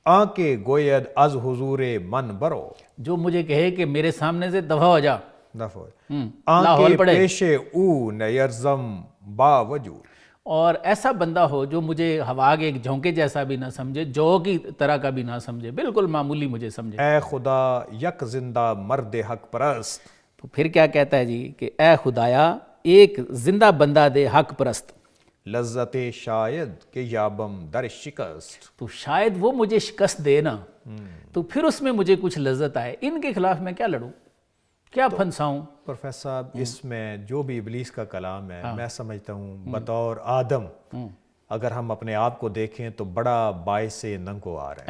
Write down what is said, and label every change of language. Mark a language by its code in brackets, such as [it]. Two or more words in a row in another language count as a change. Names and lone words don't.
[fa] آنکے گوید از حضور من برو، [ur] جو مجھے کہے کہ میرے سامنے سے دفع ہو جا، دفع لاہور [fa] آنکے [ur] پڑے، [fa] پیش او نیرزم با وجود، [ur] اور ایسا بندہ ہو جو مجھے ہوا کے ایک جھونکے جیسا بھی نہ سمجھے، جو کی طرح کا بھی نہ سمجھے، بالکل معمولی مجھے سمجھے۔ [fa] اے خدا یک زندہ مرد حق پرست، [ur] تو پھر کیا کہتا ہے جی کہ اے خدایا ایک زندہ بندہ دے حق پرست، [fa] لذت شاید کہ یابم در شکست، [ur] تو شاید وہ مجھے شکست دے نا، تو پھر اس میں مجھے کچھ لذت آئے، ان کے خلاف میں کیا لڑوں، کیا پھنساؤں۔ پروفیسر صاحب اس میں جو بھی ابلیس کا کلام ہے، میں سمجھتا ہوں بطور آدم اگر ہم اپنے آپ کو دیکھیں تو بڑا باعث ننگو آ رہا ہے